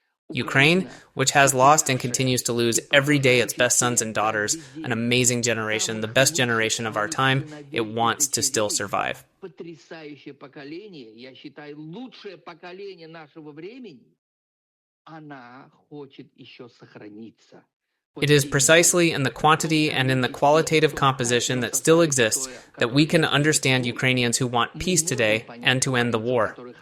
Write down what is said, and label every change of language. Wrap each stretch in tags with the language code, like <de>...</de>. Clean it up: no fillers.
<en>Ukraine, which has lost and continues to lose every day its best sons and daughters, an amazing generation, the best generation of our time, it wants to still survive.</en> <ru>Потрясающее поколение, я считаю, лучшее поколение нашего времени, она хочет еще сохраниться.</ru> <en>It is precisely in the quantity and in the qualitative composition that still exists that we can understand Ukrainians who want peace today and to end the war.</en>